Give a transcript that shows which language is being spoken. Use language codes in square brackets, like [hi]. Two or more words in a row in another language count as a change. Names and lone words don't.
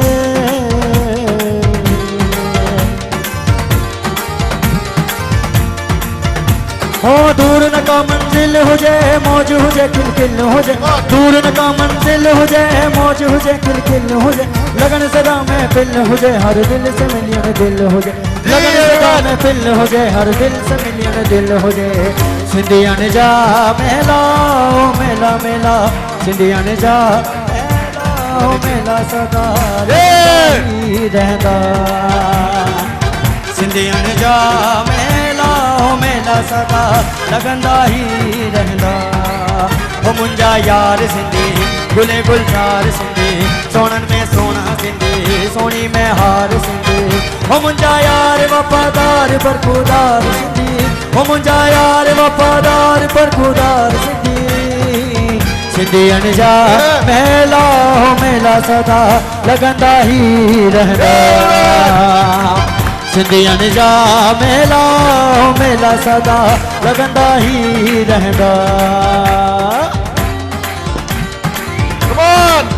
[sd] हो दूर न का मंजिल हुजे, मौज हुजे, खिलखिल हुजे, दूर न का मंजिल हुजे, मौज हुजे, खिलखिल हुजे। लगन सदा में फिल हुजे, हर दिल से मिलियन दिल हुजे, लगन सदा में फिल हुजे, हर दिल से मिलियन दिल हुजे। सिंधियन जा मेला मेला मेला, सिंधियन जा मेला मेला, सदा रहंदा। सिंधियन जा मेला मेला, सदा लगंदा ही रहंदा। हो मुंजा यार सिंधी, गुले गुलजार सिंधी, सोनन में सोना सिंधी, सोनी में हार सिंधी। हो मुंजा यार वफादार पर खुदार सिंधी, हो मुंजा यार वफादार पर खुदार सिंधी। सिंधियन जा मेला हो मेला सदा लगंदा ही रहंदा सिंधियन जा मेला हो मेला सदा लगंदा ही रहंदा [en] Come on!